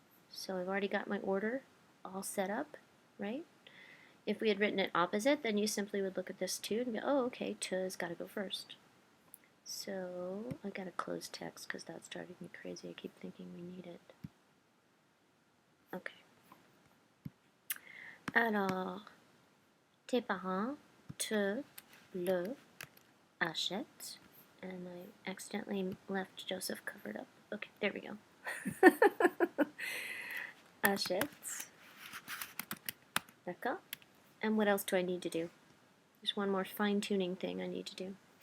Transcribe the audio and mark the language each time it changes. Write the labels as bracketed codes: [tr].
[en] So I've already got my order all set up, right? If we had written it opposite, then you simply would look at this too and go, oh, okay, te's got to go first. So I got to close text because that's driving me crazy. I keep thinking we need it. Okay. [fr] Alors, tes parents te le achètent. [en] And I accidentally left Joseph covered up. Okay, there we go. Achètes. D'accord. And what else do I need to do? There's one more fine-tuning thing I need to do.